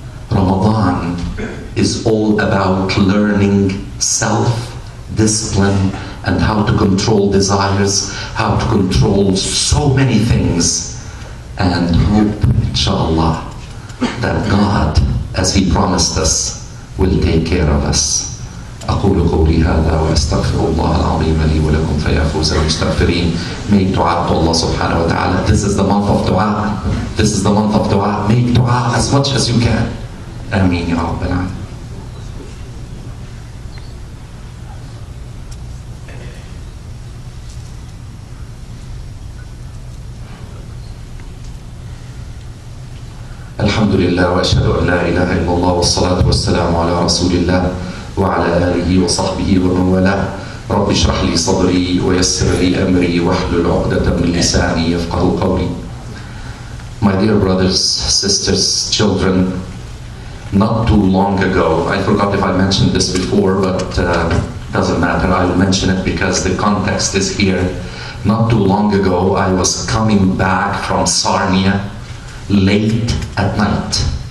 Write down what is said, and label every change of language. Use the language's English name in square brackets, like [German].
[English] Ramadan is all about learning self-discipline and how to control desires, how to control so many things, and hope, inshallah, that God, as He promised us, will take care of us. [Arabic] أقول قولي هذا وأستغفر الله العظيم لي ولكم فيا فوز المستغفرين. [English] Make dua to Allah subhanahu wa ta'ala. This is the month of dua. This is the month of dua. Make dua as much as you can. [Arabic] آمين يا رب العالمين. الحمد لله وأشهد أن لا إله إلا الله والصلاة والسلام على رسول الله وعلى آله وصحبه ومن والاه. رب اشرح لي صدري ويسر لي أمري واحلل عقدة من لساني يفقهوا قولي. [English] My dear brothers, sisters, children, not too long ago, I forgot if I mentioned this before, but doesn't matter, I will mention it because the context is here. Not too long ago, I was coming back from Sarnia late at night.